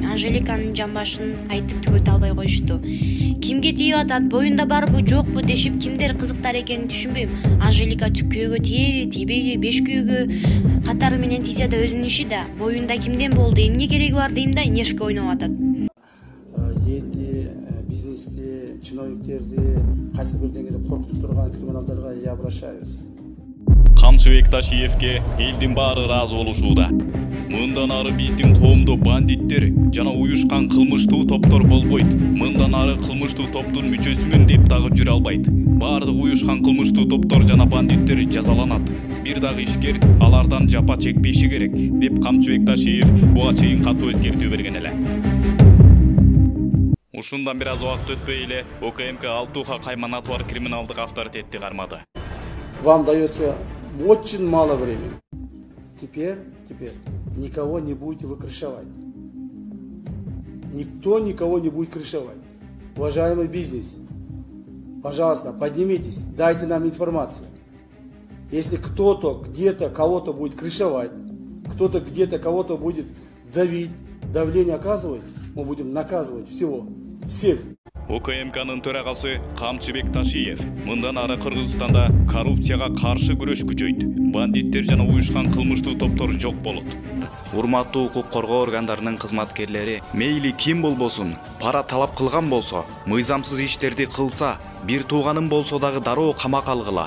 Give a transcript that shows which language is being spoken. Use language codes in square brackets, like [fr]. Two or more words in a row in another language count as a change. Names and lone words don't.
[ky] Анжеликанын жамбашын айтып түгөтө албай коюшту. Кимге тийип атат, боюнда барбы, жокпу дешип кимдер кызыктар экенин түшүнбөйм. Анжелика түккөөгө тийеби, тийбеги, беш күйөөгө катары менен тийсе да өзүнүн иши да. Боюнда кимден болду, эмне кереги бар дейм да, нешке ойноп атат. Элди, бизнести, чиновниктерди кайсы бир деңгээлде коркутуп турган криминалдарга [ru] я обращаюсь. [ky] Камчыбек Ташиевге элдин баары ыраазы болушууда. Мындан ары биздин коомдо бандиттер жана уюшкан кылмыштуу топтор болбойт. Мындан ары кылмыштуу топтун мүчөсүмүн деп дагы жүрө албайт. Баардык уюшкан кылмыштуу топтор жана бандиттер жазаланат. Бир дагы ишкер алардан жапа чекпеши керек деп Камчыбек Ташиев буга чейин катуу эскертүү берген эле. Ушундан бир аз убакыт өтпөй эле ОКМК Алтуха Кайманатовар криминалдык авторитетти кармады. [ru] Вам дается очень мало времени. Теперь никого не будете вы крышевать. Никто никого не будет крышевать. Уважаемый бизнес, пожалуйста, поднимитесь, дайте нам информацию. Если кто-то где-то кого-то будет крышевать, кто-то где-то кого-то будет давить, давление оказывать, мы будем наказывать всех. [ky] ОКМКнын төрагасы Камчыбек Ташиев мындан ары Кыргызстанда коррупцияга каршы күрөш күчөйт. Бандиттер жана уюшкан кылмыштуу топтор жок болот. Урматтуу укук коргоо органдарынын кызматкерлери мейли ким болбосун, пара талап кылган болсо, мыйзамсыз иштерди кылса, бир тууганым болсо дагы дароо камакка алгыла.